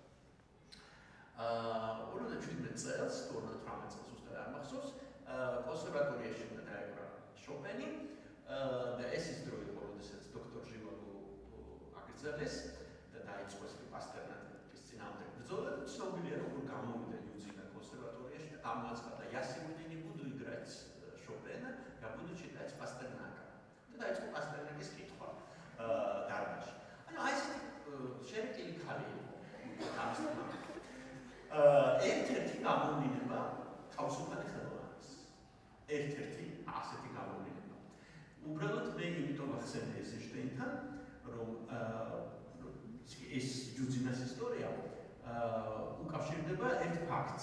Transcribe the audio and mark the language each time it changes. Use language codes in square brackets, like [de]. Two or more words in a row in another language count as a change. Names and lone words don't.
[ka] 57 წელს, 58 წელს უბრალოდ არ მახსოვს, კონსერვატორიაში უნდა დაეკრა შოპენი და ეს ის დრო იყო, როდესაც დოქტორ ჟივაგო აგრძელეს და დაიწყო ეს პასტერნაკის წინააღმდეგ ბრძოლა და ცნობილია, როგორ გამოვიდა იუძინა კონსერვატორიაში და გამოაცხადა [ru] я сегодня не буду играть Шопена, я буду читать Пастернака. [ka] და დაიწყო პასტერნაკის კითხვა დარბაზში. ანუ აი ესეთი შერკილი ქალი იყო. ერთ-ერთი გამოვლინება თავისუფალი ხელოვანის. ერთ-ერთი ასეთი გამოვლინება. უბრალოდ მე იმიტომ ვახსენე ეიზენშტეინთან, რომ ეს იუძინას ისტორია უკავშირდება ერთ ფაქტს.